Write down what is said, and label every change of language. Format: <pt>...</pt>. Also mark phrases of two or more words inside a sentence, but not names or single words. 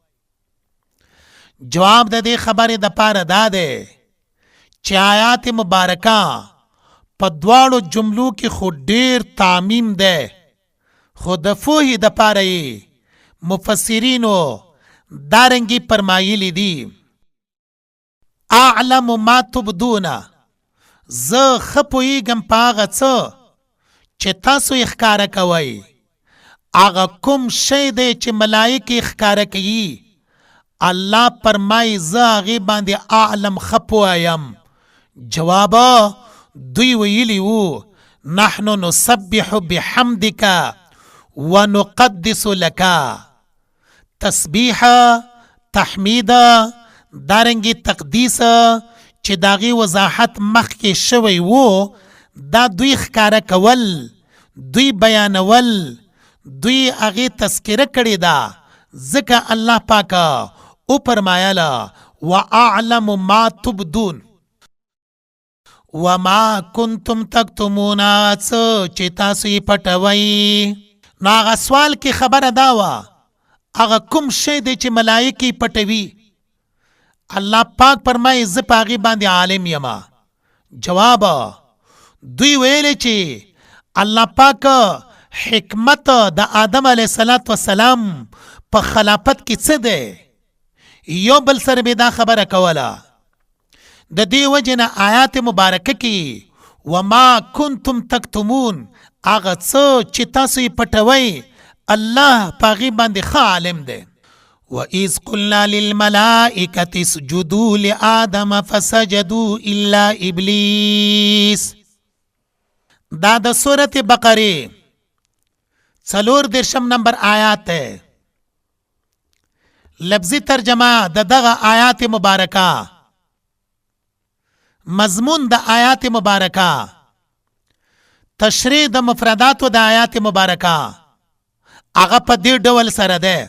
<ps>جواب د دې خبرې د پاره دا دی چې آیات مبارکه په دواړو جملو کې خو ډیر تعمیم دی، خو د فوهې د پاره یې مفسرینو دارنګي فرمایلی دي</ps> <ar>اعلم ما تبدون،</ar> <ps>زه ښه پوهېږم په هغه څه چې تاسو یې ښکاره کوئ. هغه کوم شی دی چې ملایکې ښکاره کوي الله فرمایي زه هغې باندې اعلم ښه پوهیم. جواب دوی ویلي وو</ps> <ar>نحن نسبح بحمدک ونقدس لك.</ar> <ps>تسبیح، تحمید، دارنګي تقدیس چې داغي وضاحت مخکې شوی وو دا دوی ښکاره کول، دوی بیانول، دوی هغې تذکره کړې ده. ځکه الله پاکه او فرمایله</ps> <ar>واعلم ما تبدون وما کنتم تکتمون،</ar> <ps>څه چې تاسو یې پټوئ. نو هغه سوال کې خبره دا وه هغه کوم شی دی چې ملایکې پټوي الله پاک فرمایي زه په هغې باندې عالم یما. جواب دوی ویلې چې الله پاک حکمت د آدم</ps> <ar>علیه السلام</ar> <ps>په خلافت کې څه دی، یو بل سره به دا خبره کوله. د دې وجې نه آیات مبارکه کې</ps> <ar>وما کنتم تکتمون</ar> <ps>هغه څه چې تاسو یې پټوئ الله په هغې باندې ښه عالم دی.</ps> <ar>وَإِذْ قُلْنَا لِلْمَلَائِكَةِ اسْجُدُوا لِآدَمَ فَسَجَدُوا إِلَّا إِبْلِيسَ.</ar> <ps>دا د سورت بقره 34 نمبر آیات ہے. لفظی ترجمه د دغه آیات مبارکه، مضمون د آیات مبارکه، تشریح د مفرداتو د آیات مبارکه هغه په دې ډول سره ده.</ps>